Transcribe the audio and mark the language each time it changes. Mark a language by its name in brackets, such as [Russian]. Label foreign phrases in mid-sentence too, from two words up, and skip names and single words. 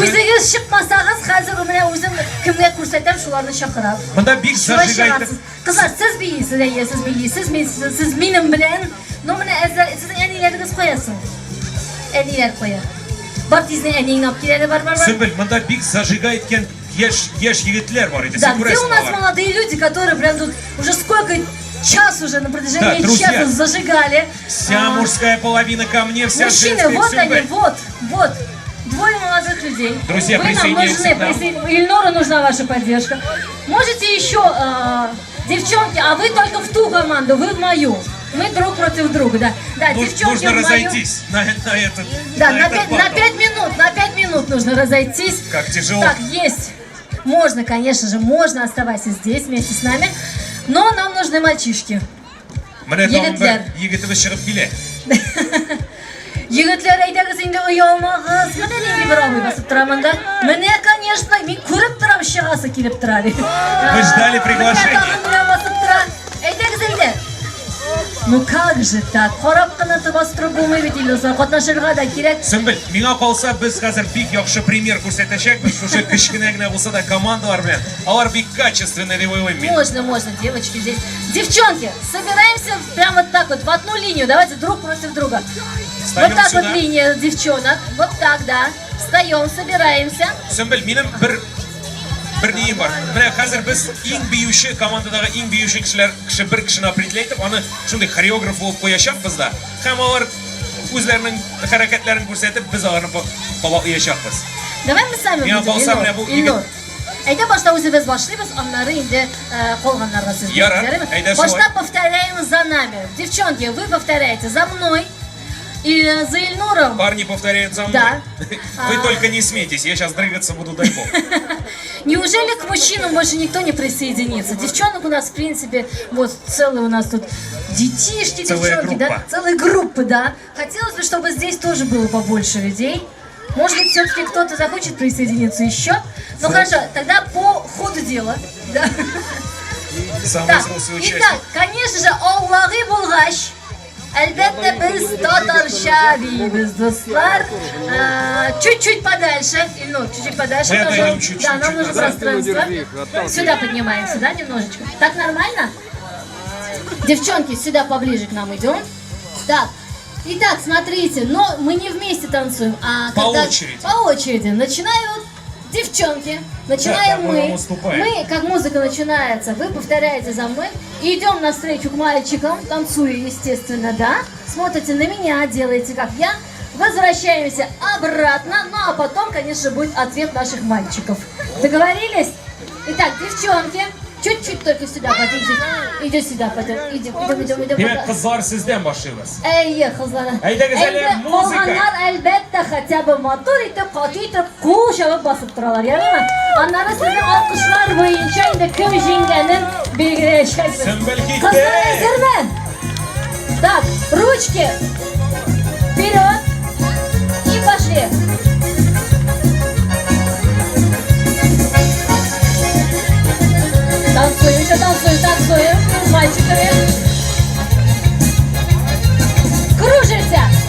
[Tatar] Үзегез чыкмасагыз, хәзер менә үзем кемгә күрсәтәм, шуларны чакырам. Монда бик зажигать. Кызлар, сез бийсез, сез минем белән. Но менә сезнең әниләрегез каясың? Әниләр кая? Бар тизне әнинең апкиләре бар. Сөмбел, монда бик зажигать иткән яшь егетләр бар иде. [Russian] Да, [Tatar] Син [Russian] где [Tatar] күрәсең [Russian] у нас [Tatar] алар. [Russian] молодые люди, которые прям тут уже сколько час уже на протяжении Да, друзья. часа зажигали. Вся мужская половина ко мне, вся Мужчины, женская. вот Всё, они, блядь. вот. Двое молодых людей. Друзья, вы нам присоединяйтесь нужны, к нам. Ильнуру нужна ваша поддержка. Можете еще, девчонки, а вы только в ту команду, вы в мою. Мы друг против друга, да. Да, девчонки Нужно в мою. разойтись на этот. Да, на на этот 5 минут нужно разойтись. Как тяжело. Так, есть. Можно, конечно же, можно, оставайся здесь вместе с нами. Но нам нужны мальчишки. [Tatar] Менә Егетләр. егетебез чыгып килә. Егетләр, әйдәгез инде оялмагыз. Менә нинди бер абый басып тора монда. Менә, конечно, мин күреп торам, чыгасы килеп тора. [Russian] Вы ждали приглашения. [Tatar] Әйдәгез инде. [Russian] Ну как же так? [Tatar] Карап кына басып торып булмый бит инде. Катнашырга да кирәк. Сөмбел, миңа калса без хәзер бик яхшы пример күрсәтәчәкбез. Шушы кечкенә генә булса да командалар белән. Алар бик качественный дип уйлыйм мин. [Russian] Можно, девочки здесь. Девчонки, собираемся прямо вот так вот, в одну линию. Давайте друг против друга. Встаем вот так сюда. вот линия девчонок. Вот так, да. Встаем, собираемся. [Tatar] Сөмбел, минем бер нием бар. Менә хәзер без иң биюче командадагы иң биюче кеше бер кешене определять итеп, аны шундый хореограф булып куячакбыз да. Һәм алар үзләренең хәрәкәтләрен күрсәтеп, без аларны кабатлаячакбыз. [Russian] Давай мы сами [Tatar] Миңа [Russian] будем, [Tatar] калса менә бу Илнур. Әйдә башта үзебез башлыйбыз, аннары инде калганнарга сүз Ярар, бирәбез. әйдә шулай. [Russian] Башта повторяем за нами. Девчонки, вы повторяете за мной и за Ильнуром. Парни повторяют за мной. Да. Вы только не смейтесь, я сейчас дрыгаться буду, дай бог. Неужели к мужчинам больше никто не присоединится? Девчонок у нас, в принципе, вот целые у нас тут детишки, Целая девчонки, да? группа. Целые группы, да. Хотелось бы, чтобы здесь тоже было побольше людей. Может быть, все-таки кто-то захочет присоединиться еще? Ну хорошо, тогда по ходу дела. Да. Самый Так, взрослый участник. итак, конечно же, [Tatar] Аллахи булгач. Әлбәттә без татарча дейбез, дуслар. [Russian] Чуть-чуть подальше, Ильнур, чуть-чуть подальше. Мы тоже. отойдем чуть-чуть Да, нам нужно назад. пространство. Сюда поднимаемся, да, немножечко. Так нормально? Девчонки, сюда поближе к нам идем. Так, итак, смотрите, но мы не вместе танцуем, а По когда... очереди. По очереди. Начинают девчонки, начинаем Да, мы. уступаем. Мы, как музыка начинается, вы повторяете за мной. И идем навстречу к мальчикам, танцуя, естественно, да. Смотрите на меня, делаете как я. Возвращаемся обратно, ну а потом, конечно, будет ответ наших мальчиков. Договорились? Итак, девчонки, чуть-чуть только сюда подойдите. Иди сюда, потом. Идем. [Tatar] Демәк, кызлар сездән башлыйбыз. Әйе, кызлар. Әйдәгез әле Әйдә, музыка. калганнар әлбәттә [Russian] хотя бы [Tatar] мотор итеп, каты итеп, кул чабып басып торалар, ярыймы? Аннары сезнең алкышлар буенча инде кем җиңгәнен билгеләячәкбез. Сөмбел китте. Кызлар әзерме? [Russian] Так, ручки. Вперед. И пошли. Танцуем, еще танцуем с мальчиками. Кружимся.